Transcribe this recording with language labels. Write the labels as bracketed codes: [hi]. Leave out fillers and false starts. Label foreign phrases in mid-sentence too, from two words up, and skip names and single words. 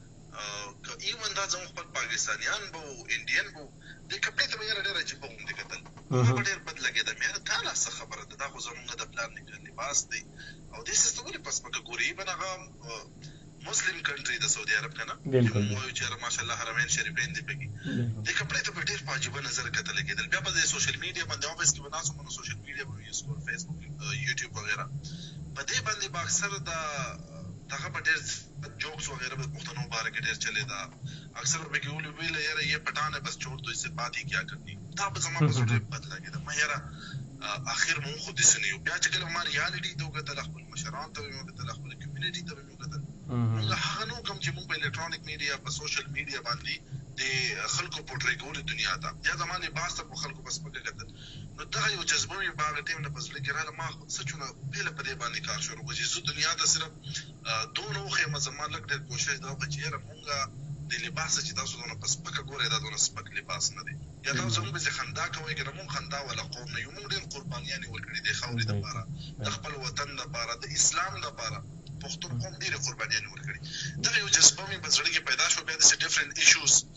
[ps] که ایون دا زموږ خپل پاکستانیان به وو انډین به وو دې کپړې ته به یاره ډېر عجیبه غوندې کتل ما به ډېر بد لګېدم یاره دا لا څه خبره ده دا خو زموږ د پلار نیکه لباس دی او دې سیس ته ولې په سپکه ګوري ایون هغه [en] Muslim country [ps] د سعودي عرب که نه وایو چې ماشاءالله حرمین شریفین دي پکې دې کپړې ته به ډېر په عجیبه نظر کتل کېدل بیا به د [en] social media [ps] باندې افیس کې به ناست وم نو [en] social media [ps] به یوز کول فیسبوک یوټیوب وغیره په دې باندې به اکثر دغه به ډېر جوکس وغیرہ به پښتنو باره کې ډېر چلېده اکثر به کې ویله یاره [ur] یہ پټان ہے بس چھوڑ دو اس سے بات ہی کیا کرنی [ps] دا به زما په زړه ډېر بد لګېده ما یاره اخر مونږ خو داسې نه یو بیا چې کله ما ریالټي ته وکتل خپل مشرانو ته مې وکتل خپل کمیونټي ته مې وکتل مونږ هغه نو کوم چې مونږ په [en] electronic media [ps] په [en] social media [ps] باندې د خلکو پورټری کولې دنیا ته یا زما لباس ته په خلکو بس پکې کتل نو دغه یو جذبه مې په هغه ټیم نه په زړه کې راغله ما څه چونه پهله په دې باندې کار شروع کړو چې زه دنیا ته صرف دونه وښیم زما لږ ډېر کوشش دا وکړه چې یاره مونږ د لباس چې تاسو دونه په سپکه ګورئ دا دونه سپک لباس نه دی یا تاسو زموږ پسې خندا کوئ که نه مونږ خندا والا قوم نه یو مونږ ډېر قربانیانې ورکړي دې خاورې دپاره د خپل وطن دپاره د اسلام دپاره پښتون قوم ډېرې قربانیانې ورکړي دغه یو جذبه مې په زړه کې پیدا شوه بیا داسې [en] different issues